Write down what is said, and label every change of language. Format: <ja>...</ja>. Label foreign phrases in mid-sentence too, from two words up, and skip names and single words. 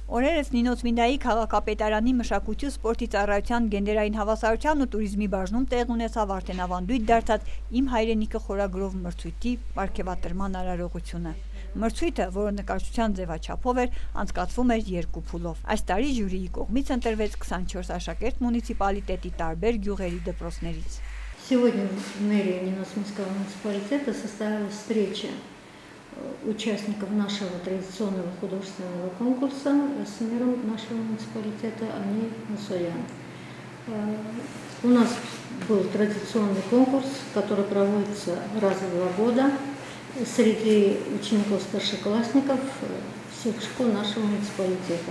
<hy>Օրերս Նինոցմինդայի քաղաքապետարանի մշակույթի ու սպորտի ծառայության գենդերային հավասարության ու туриզմի բաժնում տեղ ունեցավ արդենավանդույթ դարձած «Իմ հայրենիքը» խորագրով մրցույթի պարգևատրման արարողությունը։ Մրցույթը, որը նկարչության ձևաչափով էր, անցկացվում էր 2 փուլով։ Այս տարի ժյուրիի կողմից ընտրվեց 24 աշակերտ մունիցիպալիտետի տարբեր գյուղերի допросներից։</hy> <ru>Сегодня в мэрии Ниносминского муниципалитета состоялась встреча участников нашего традиционного художественного конкурса с мэром нашего муниципалитета Ани Мусоян. У нас был традиционный конкурс, который проводится раз в 2 года среди учеников старшеклассников всех школ нашего муниципалитета.</ru>